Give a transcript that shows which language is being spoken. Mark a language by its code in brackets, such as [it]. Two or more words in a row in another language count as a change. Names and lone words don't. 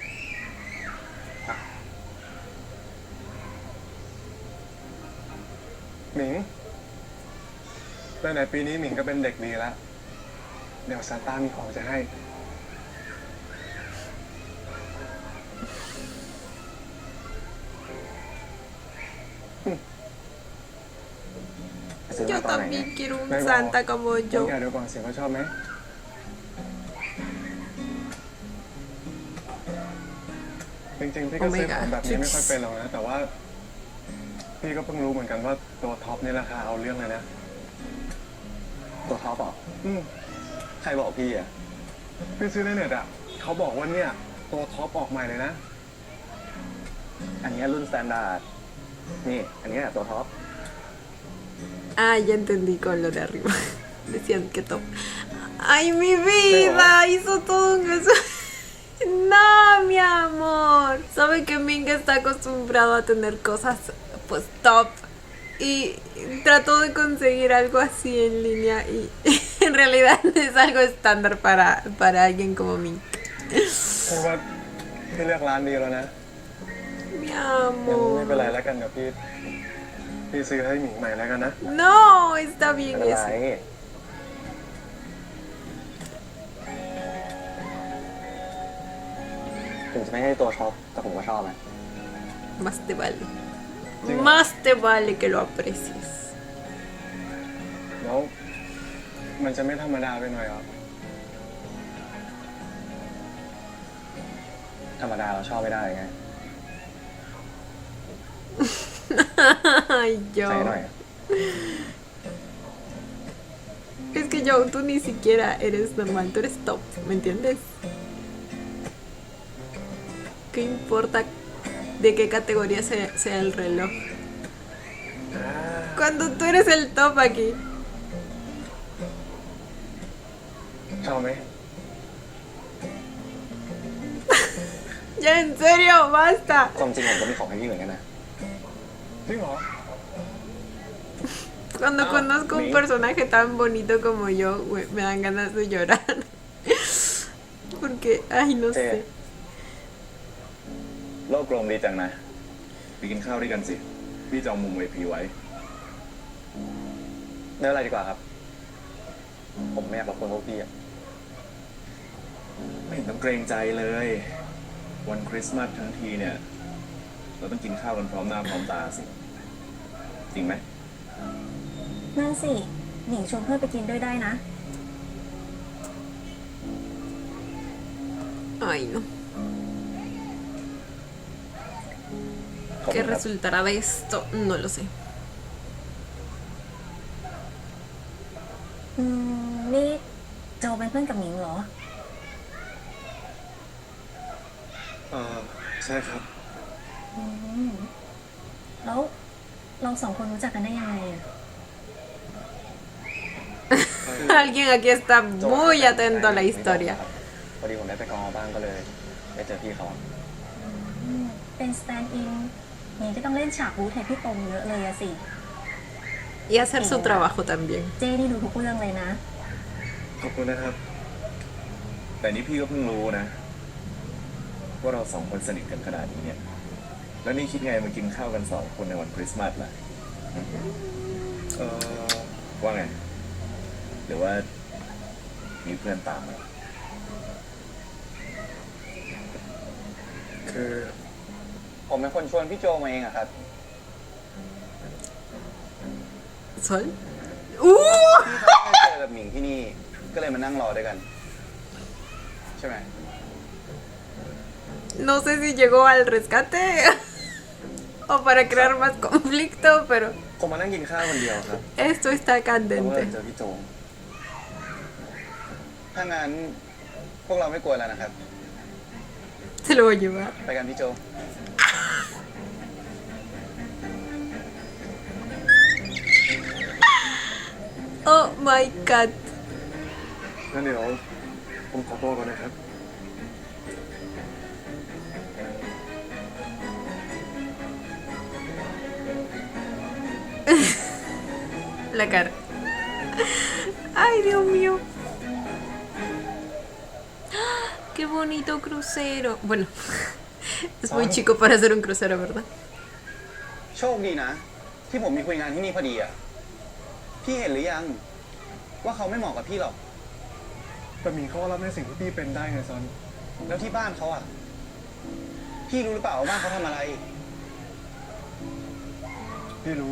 [th] หมิงไหนๆปีนี้หมิงก็เป็นเด็กดีแล้ว เดี๋ยวซานต้ามีของจะให้ ไปซื้อมา [es] Yo [th] ตอนไหนเนี่ย [es] también quiero un [th] ไม่บอก [es] Santa como [th] ต้อง [es] yo. [th] แกดูก่อนเสียงเขาชอบไหม จริงๆ พี่ก็ซื้อของแบบนี้ไม่ค่อยเป็นหรอกนะ แต่ว่า พี่ก็เพิ่งรู้เหมือนกันว่าตัวท็อปนี่ราคาเอาเรื่องเลยนะ ตัวท็อปเหรอ ใครบอกพี่อ่ะ พี่ซื้อในเน็ตอ่ะ เขาบอกว่าเนี่ย ตัวท็อปออกใหม่เลยนะ อันเนี้ยรุ่นสแตนดาร์ด นี่ อันเนี้ยตัวท็อป [es] Ah, ya entendí con lo de arriba. Decían que top. ¡Ay, mi vida! Hizo todo un eso. No, mi amor. Sabe que Ming está acostumbrado a tener cosas, pues, top. Y trató de conseguir algo así en línea. Y en realidad es algo estándar para alguien como Ming. [th] คือว่าพี่เลือกร้านดีแล้วนะ [es] Mi [th] งั้นไม่เป็นไร [es] amor. [th] แล้วกันเดี๋ยวพี่ซื้อให้หมิงใหม่แล้วกันนะ [es] No, está [th] ไม่ [es] bien [th] เป็นไร [es] eso. [th] ถึงจะไม่ใช่ตัวท็อป แต่ผมก็ชอบนะ [es] Más te vale. Sí. Más te vale que lo aprecies. [th] แล้วมันจะไม่ธรรมดาไปหน่อยเหรอ ธรรมดาเราชอบไม่ได้ไง [es] Ay, [th] ใส่หน่อย [es] yo. Es que yo, tú ni siquiera eres normal, tú eres top, ¿me entiendes? ¿Qué importa de qué categoría sea el reloj? Cuando tú eres el top aquí. [th] ชอบไหม [es] Ya, en serio, basta. [th] ความจริงผมก็มีของให้พี่เหมือนกันนะ จริงเหรอ [es] Cuando conozco un personaje tan bonito como yo, güey, me dan ganas de llorar. Porque, ay, no sé. [th] โลกกลมดีจังนะไปกินข้าวด้วยกันสิ พี่จองมุมเวทีไว้เนื้ออะไรดีกว่าครับ ผมไม่อยากรบกวนพวกพี่อะไม่เห็นต้องเกรงใจเลย วันคริสต์มาสทั้งทีเนี่ย เราต้องกินข้าวกันพร้อมหน้าพร้อมตาสิ จริงไหม นั่นสิ หนิงชวนเพื่อนไปกินด้วยได้นะ [es] Ay, no. [th] ขอบคุ [es] ¿Qué [th] ณครับ [es] resultará de esto? No lo sé. [th] นี่โจเป็นเพื่อนกับหนิงเหรอ ใช่ครับ แล้วเราสองคนรู้จักกันได้ยังไงอะ [es] Alguien aquí está muy atento a la historia. [th] พอดีผมได้ไปกองบ้างก็เลยได้เจอพี่เขา เป็นสแตนด์อินหนิงก็ต้องเล่นฉากบู๊แทนพี่ตรงเยอะเลยอะสิ [es] Y hacer su trabajo también. [th] เจ้นี่ดูทุกเรื่องเลยนะ ขอบคุณนะครับ แต่นี่พี่ก็เพิ่งรู้นะ ว่าเราสองคนสนิทกันขนาดนี้เนี่ย แล้วนี่คิดไงมากินข้าวกัน2 คนในวันคริสต์มาสล่ะ ว่าไง หรือว่ามีเพื่อนตามมา คือ ผมเป็นคนชวนพี่โจมาเองอะครับ [es] ¿Sol? [th] พี่เขาไม่เจอกับหมิงที่นี่ ก็เลยมานั่งรอด้วยกัน ใช่ไหม [es] No sé si llegó al rescate o para crear más conflicto, pero [th] ผมมานั่งกินข้าวคนเดียวครับ [es] esto está [th] เพราะว่า [es] candente. [th] เจอพี่โจ ถ้างั้นพวกเราไม่กลัวแล้วนะครับ [es] Se lo voy a llevar. [th] ไปกันพี่โจ [en] Oh my god. [th] งั้นเดี๋ยวผมขอตัวก่อนนะครับ [es] La cara. Ay, Dios mío. Qué bonito crucero. Bueno, es muy chico para hacer un crucero, ¿verdad? [th] โชคดีนะ ที่ผมมีคุยงานที่นี่พอดีอะพี่เห็นหรือยัง ว่าเขาไม่เหมาะกับพี่หรอก แต่หมิงเขาก็รับในสิ่งที่พี่เป็นได้ไงซอน แล้วที่บ้านเขาอะพี่รู้หรือเปล่าว่าบ้านเขาทำอะไร พี่รู้